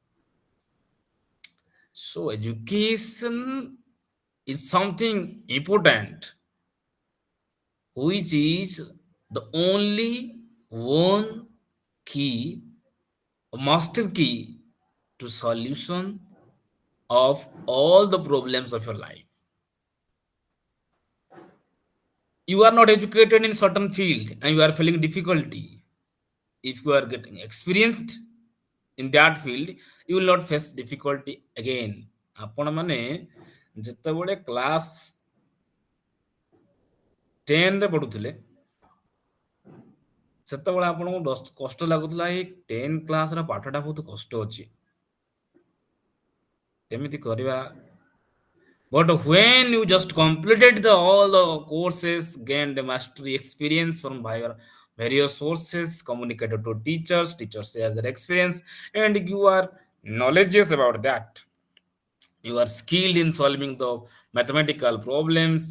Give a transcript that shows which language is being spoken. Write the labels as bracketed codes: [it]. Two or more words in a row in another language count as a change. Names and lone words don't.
[en] So education is something important, which is the only one key, a master key to solution of all the problems of your life. You are not educated in certain field and you are feeling difficulty. If you are getting experienced in that field, you will not face difficulty again. [or] ଆପଣ ମାନେ ଯେତେବେଳେ କ୍ଲାସ 10 ରେ ପଢୁଥିଲେ, ସେତେବେଳେ ଆପଣଙ୍କୁ କଷ୍ଟ ଲାଗୁଥିଲା ଏଇ 10 କ୍ଲାସର ପାଠଟା ବହୁତ କଷ୍ଟ ଅଛି, କେମିତି କରିବା? [en] But when you just completed all the courses, gained the mastery experience from various sources, communicated to teachers, teachers share their experience, and you are knowledgeous about that. You are skilled in solving the mathematical problems.